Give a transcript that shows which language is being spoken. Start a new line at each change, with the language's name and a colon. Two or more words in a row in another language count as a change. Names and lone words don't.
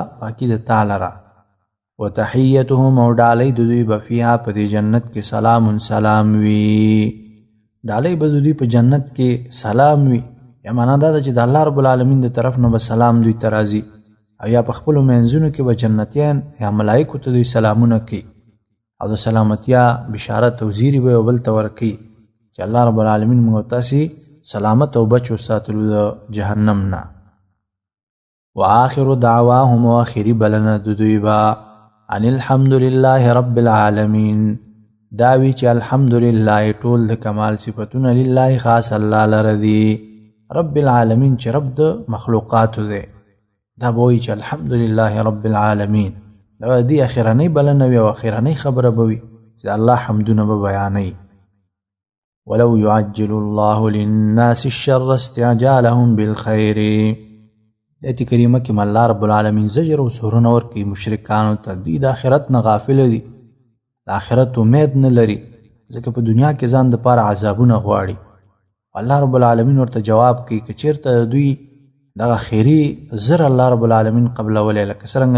Pashto: پاکی د تعالی را وتحیتهم او ډالۍ د دوی به فیها په دې جنت کې سلام وي ډالۍ به د دوی په جنت کې سلام وي یا معنا دا ده چې د
Arabic: الله رب العالمین
Pashto: د طرف نه به سلام دوی ته راځي او یا په خپلو منځونو کې به جنتیان یا ملایکو ته دوی سلامونه کوي او د سلامتیا بشارت او زیری به یو بل ته ورکوي چې
Arabic: الله رب العالمین
Pashto: موږ تاسې سلامت او بچ وساتلو د جهنم نه
Arabic: وآخر دعواهم
Pashto: واخري بلنه د دوی به
Arabic: ان الحمد لله رب العالمین
Pashto: داوی چې الحمدلله ټول د کمال صفتونه لله خاص الله لره دي
Arabic: رب العالمین
Pashto: چې رب د مخلوقاتو دی دا به وایي چې
Arabic: الحمدلله رب العالمین
Pashto: دا دې اخرنۍ بلنه وي او اخرنۍ خبره به وي چې الله حمدونه به بیانوي
Arabic: ولو يعجل الله للناس الشر استعجالهم بالخير
Pashto: دایته کریمه کې
Arabic: الله رب العالمین
Pashto: زجر او سورونه ورکوي مشرکانو ته دوی د آخرت نه غافل دي د آخرت امید نه لري ځکه په دنیا کې ځان دپاره عذابونه غواړي
Arabic: الله رب العالمین
Pashto: ورته جواب کوي که چېرته دوی دغه خیري زر الله رب العالمین قبلولی لکه څرنګه